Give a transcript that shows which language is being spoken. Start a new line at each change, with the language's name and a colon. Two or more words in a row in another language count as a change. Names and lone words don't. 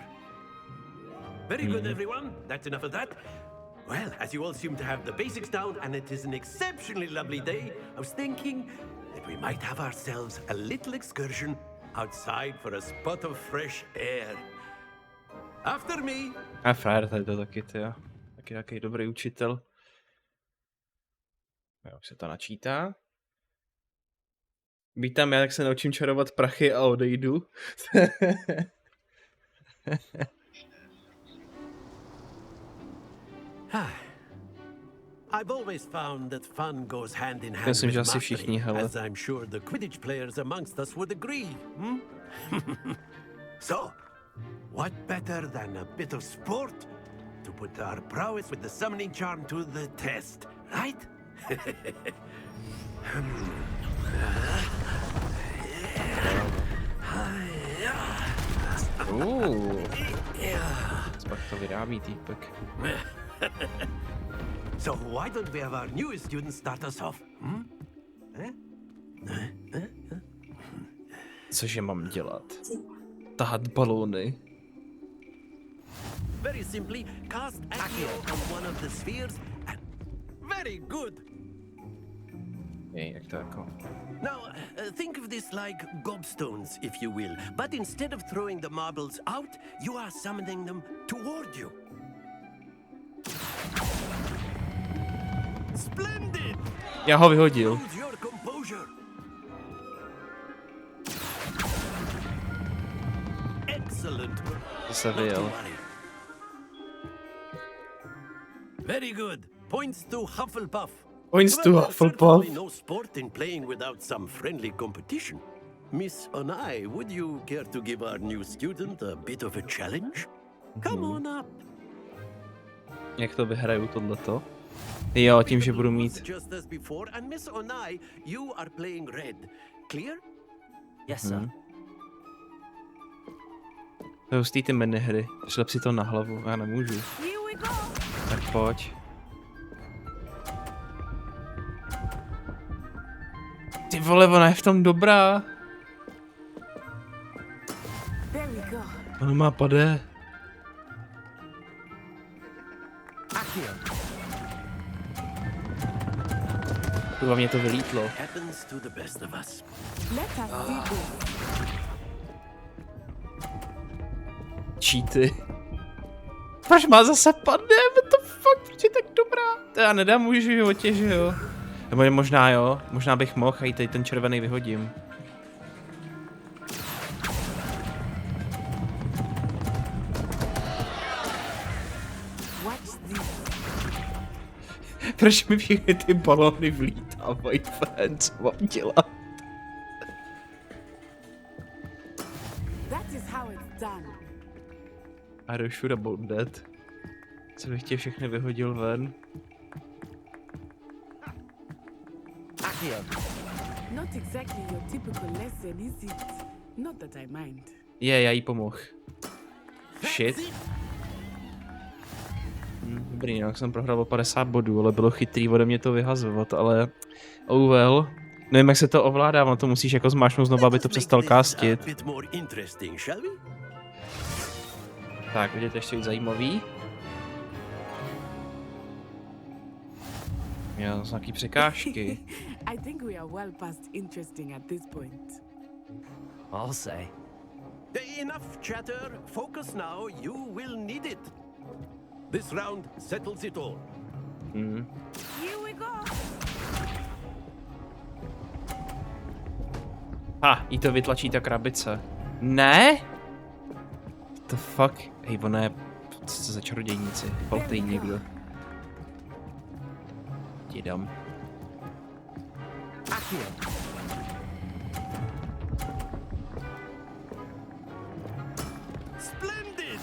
English: Very good, everyone. That's enough of that. Well, as you all seem to have the basics down, and it is an exceptionally lovely day, I was thinking that we might have ourselves a little excursion outside for a spot of fresh air. After me.
Czech: A frajer tady to taky, tyjo. Taky jaký dobrý učitel. Jo, už se to načítá. Vítám, já tak se naučím čarovat prachy a odejdu.
English: I've always found that fun goes hand in hand
Czech: Myslím, že
English: with
Czech: asi všichni,
English: mastery,
Czech: hele.
English: as I'm sure the Quidditch players amongst us would agree. So, what better than a bit of sport to put our prowess with the summoning charm to the test, right?
Czech: Pak to vyrábí týpek.
English: So why don't we have our newest student start us off?
Czech: Cože mám dělat? Tahat balóny.
English: Very simply, cast Accio on one of the spheres and... Very good!
Czech: Jak to jako?
English: Now, think of this like gobstones, if you will. But instead of throwing the marbles out, you are summoning them toward you. Splendid!
Czech: Já ho vyhodil.
English: Lose your composure. Excellent.
Czech: To se vyjel.
English: Very good. Points to Hufflepuff. Points to Well, Hufflepuff. certainly no sport in playing without some friendly competition. Miss Onai, would you care to give our new student a bit of a challenge? Come on up.
Czech: Jak to vyhraju tohleto? Jo, tím, že budu mít...
English: Just as before, and Miss Onai, you are playing red. Clear? Yes, sir.
Czech: To je hustý ty minihry. Šlep si to na hlavu, já nemůžu. Tak pojď. Ty vole, ona je v tom dobrá. Ona má pade. Kurva, mě to vylítlo.
English: Happens to the best of us.
Czech: Cheaty. Proč má zase padne?
English: What the fuck? fuck,
Czech: proč je tak dobrá? To já nedám můj životě, že jo? Nebo možná jo, možná bych mohl a i tady ten červený vyhodím. Proč mi všechny ty balony vlítávají ven, co mám dělat?
English: I don't shoot about that.
Czech: Co bych tě všechny vyhodil ven?
English: Not exactly your typical lesson, is it? Not that I mind.
Czech: Já jí pomohl. Shit. Dobrý, jinak jsem prohrál o 50 bodů, ale bylo chytrý ode mě to vyhazovat, ale
English: oh well.
Czech: Nevím, jak se to ovládá, no to musíš jako zmáčknout znovu, aby to přestal castit. Tak, vidíte ještě víc zajímavý. Měl nějaký překážky.
English: I think we are well past interesting at this point. I'll say. Enough chatter. Focus now. You will need it. This round settles it all. Here we go.
Czech: Jí to vytlačí ta krabice. Ne?
English: What the fuck?
Czech: Hej, ona je... Co za čarodějníci? Poltej někdo. Ti dám.
English: Splendid.